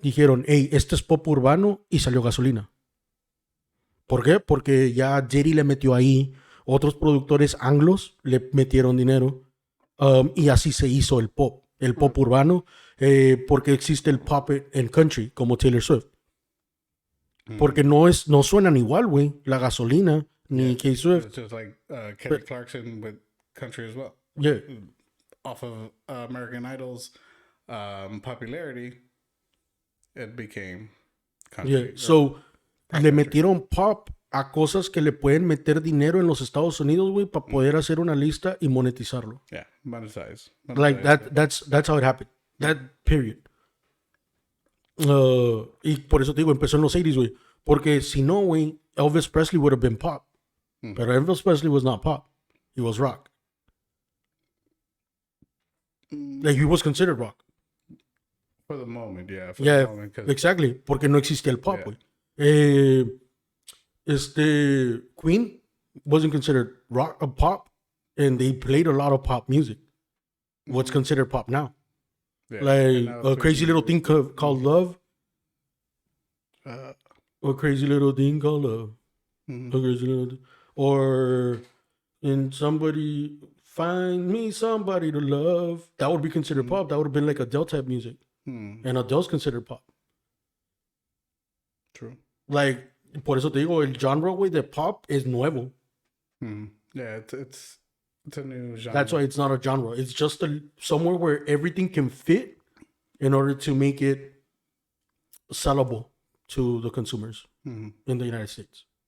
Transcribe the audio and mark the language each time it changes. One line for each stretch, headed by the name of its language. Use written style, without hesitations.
Spanish: Dijeron, hey, este es pop urbano y salió Gasolina. ¿Por qué? Porque ya Jerry le metió ahí, otros productores anglos le metieron dinero y así se hizo el pop urbano, porque existe el pop en country, como Taylor Swift. Porque no suenan igual, güey, la Gasolina ni K-Swift.
English: It's just like Kelly Clarkson with country as well. Yeah. Off of American Idol's popularity, it became country. Yeah.
Spanish: So, le metieron pop a cosas que le pueden meter dinero en los Estados Unidos, güey, para poder hacer una lista y monetizarlo.
English: Yeah, monetize. Like that's how it happened. That period.
Spanish: Y por eso te digo, empezó en los 80s, güey. Porque si no, güey,
English: Elvis Presley would have been pop. Pero Elvis Presley was not pop. He was rock. Like, he was considered rock. For the moment, yeah. Yeah, the moment, exactly.
Spanish: Porque no existía el pop, güey.
English: Queen wasn't considered rock or pop, and they played a lot of pop music. What's considered pop now? yeah. Like now a crazy little thing called love. A crazy little thing called love. A crazy little or in somebody find me somebody to love. That would be considered pop. That would have been like Adele type music. And Adele's considered pop. True.
Spanish: Like, por eso te digo, el genre, güey, de pop es nuevo.
English: Yeah, it's a new genre. That's why it's not a genre. It's just somewhere where everything can fit in order to make it sellable to the consumers in the United States.